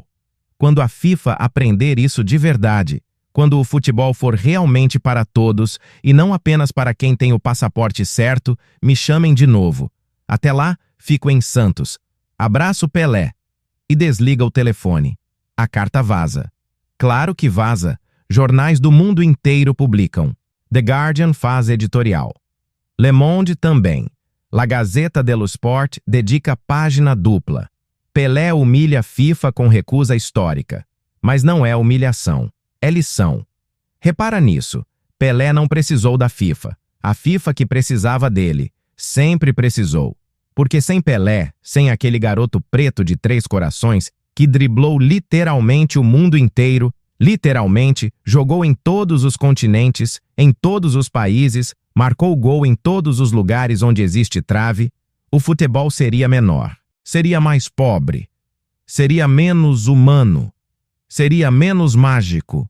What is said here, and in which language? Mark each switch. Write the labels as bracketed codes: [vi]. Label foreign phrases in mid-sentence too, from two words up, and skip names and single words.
[pt] Quando a FIFA aprender isso de verdade, quando o futebol for realmente para todos e não apenas para quem tem o passaporte certo, me chamem de novo. Até lá, fico em Santos. Abraço Pelé. E desliga o telefone. A carta vaza. Claro que vaza. Jornais do mundo inteiro publicam. The Guardian faz editorial. Le Monde também. La Gazzetta dello Sport dedica página dupla. Pelé humilha a FIFA com recusa histórica. Mas não é humilhação. É lição. Repara nisso. Pelé não precisou da FIFA. A FIFA que precisava dele. Sempre precisou. Porque sem Pelé, sem aquele garoto preto de 3 corações, que driblou literalmente o mundo inteiro, literalmente, jogou em todos os continentes, em todos os países, marcou gol em todos os lugares onde existe trave, o futebol seria menor, seria mais pobre, seria menos humano, seria menos mágico.